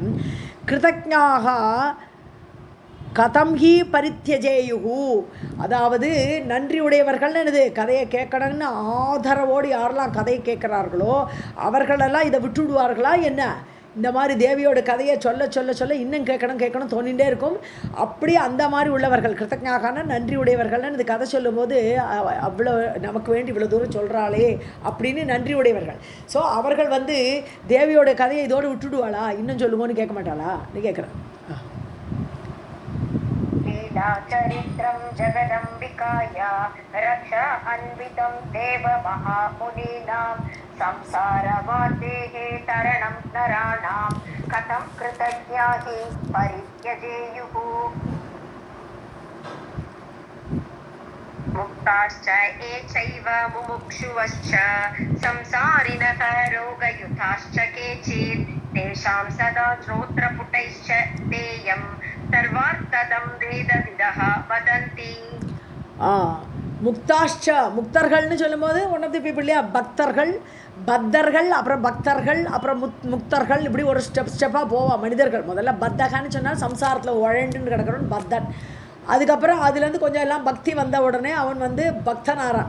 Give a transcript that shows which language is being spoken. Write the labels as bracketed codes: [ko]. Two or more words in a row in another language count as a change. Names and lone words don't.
[sa] कृतज्ञाः कथं हि परित्यजेयुः, [ta] அதாவது நன்றியுடையவர்கள் என்னது, கதையை கேட்கணும்னு ஆதரவோடு யாரெல்லாம் கதையை கேட்குறார்களோ அவர்களெல்லாம் இதை விட்டுவிடுவார்களா என்ன, இந்த மாதிரி தேவியோட கதையை சொல்ல சொல்ல சொல்ல இன்னும் கேட்கணும் தோணிகிட்டே இருக்கும். அப்படியே அந்த மாதிரி உள்ளவர்கள் கிருத்தஞாகான நன்றி உடையவர்கள்னு இந்த கதை சொல்லும்போது அவ்வளோ நமக்கு வேண்டி இவ்வளோ தூரம் சொல்கிறாளே அப்படின்னு நன்றி உடையவர்கள். ஸோ அவர்கள் தேவியோட கதையை இதோடு விட்டுடுவாளா, இன்னும் சொல்லுவோன்னு கேட்க மாட்டாளா நீ கேட்குறேன். [sa] चरित्रं जगदम्बिकाया रक्षा अन्वितं देव महामुनीनां संसारवादेः तरणं नराणां कथं कृतज्ञाः परित्यजेयुः मुक्ताश्च ये चैव मुमुक्षुवश्च संसारिणः रोगयुताश्च केचित् तेषां सदा श्रोत्रपुटैश्च देयं सर्वार्थदं वेदविदः वदन्ति. [ta] முக்தாஷ்ச முக்தர்கள்னு சொல்லும்போது [en] one of the people [ta] இல்லையா, பக்தர்கள், பத்தர்கள், அப்புறம் பக்தர்கள், அப்புறம் முக்தர்கள், இப்படி ஒரு ஸ்டெப்பாக போவா மனிதர்கள். முதல்ல பத்தகான்னு சொன்னால் சம்சாரத்தில் உழண்டுன்னு கிடக்கிறவன் பத்தன். அதுக்கப்புறம் அதுலேருந்து கொஞ்சம் எல்லாம் பக்தி வந்த உடனே அவன் பக்தனாரான்.